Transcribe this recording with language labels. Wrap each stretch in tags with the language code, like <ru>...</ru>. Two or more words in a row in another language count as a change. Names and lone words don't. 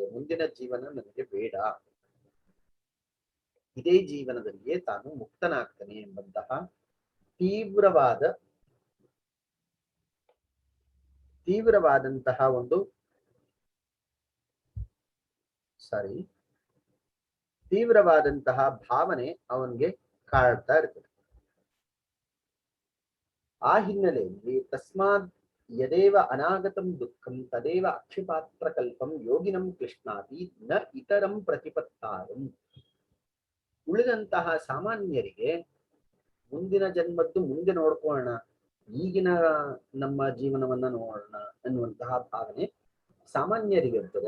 <kn>ಮುಂದಿನ ಜೀವನ ನನಗೆ ಬೇಡ, ಇದೇ ಜೀವನದಲ್ಲಿಯೇ ತಾನು ಮುಕ್ತನಾಗ್ತಾನೆ ಎಂಬಂತಹ ತೀವ್ರವಾದಂತಹ ಒಂದು ತೀವ್ರವಾದಂತಹ ಭಾವನೆ ಅವನಿಗೆ ಕಾಡ್ತಾ ಇರ್ತದೆ. ಆ ಹಿನ್ನೆಲೆಯಲ್ಲಿ</kn> <sa>ತಸ್ಮಾತ್ ಯದೇವ ಅನಾಗತಂ ದುಃಖಂ ತದೇವ ಅಕ್ಷಿಪಾತ್ರ ಕಲ್ಪಂ ಯೋಗಿನಂ ಕೃಷ್ಣಾತಿ ನ ಇತರಂ ಪ್ರತಿಪತ್ತಾರಂ.</sa> <kn>ಉಳಿದಂತಹ ಸಾಮಾನ್ಯರಿಗೆ ಮುಂದಿನ ಜನ್ಮದ್ದು ಮುಂದೆ ನೋಡ್ಕೊಳ್ಳೋಣ, ಈಗಿನ ನಮ್ಮ ಜೀವನವನ್ನ ನೋಡೋಣ ಅನ್ನುವಂತಹ ಭಾವನೆ ಸಾಮಾನ್ಯರಿಗೆ ಇರ್ತದೆ.</kn>